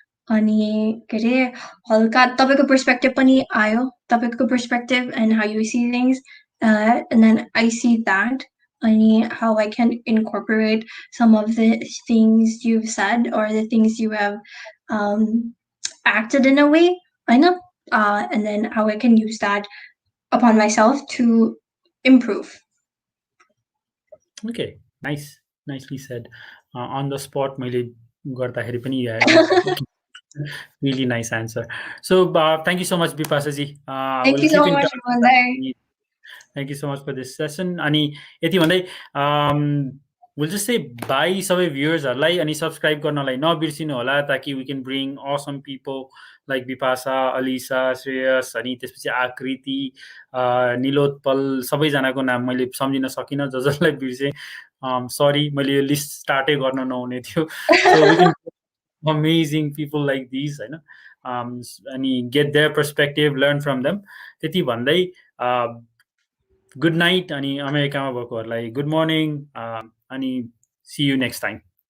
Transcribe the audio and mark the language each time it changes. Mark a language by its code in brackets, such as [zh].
[ne] अनि के अरे हल्का तपाईँको perspective पनि आयो, तपाईँको [en] perspective and how you see things, and then I see that, and how I can incorporate some of the things you've said or the things you have acted in a way, होइन, and then how I can use that upon myself to improve. Okay, nicely said. On the spot [ne] मैले गर्दाखेरि पनि [en] really nice answer. So thank you so much, Bipasha ji. Thank you so much, Mandai. Thank you so much for this session. [ne] अनि यति भन्दै [en] we'll just say bye [ne] सबै viewers-हरुलाई, अनि subscribe गर्नलाई नबिर्सिनु होला, ताकि [en] we can bring awesome people like Bipasha, Alisa, Shreyas, [ne] अनि त्यसपछि आकृति, निलोत्पल, सबैजनाको नाम मैले सम्झिन सकिन, जसलाई बिर्से sorry, मैले यो लिस्ट स्टार्टै गर्न नहुने थियो. [en] So we can amazing people like these, होइन, अनि get their perspective, learn from them. [ne] त्यति भन्दै गुड नाइट, अनि अमेरिकामा भएकोहरूलाई गुड मर्निङ, अनि [en] see you next time.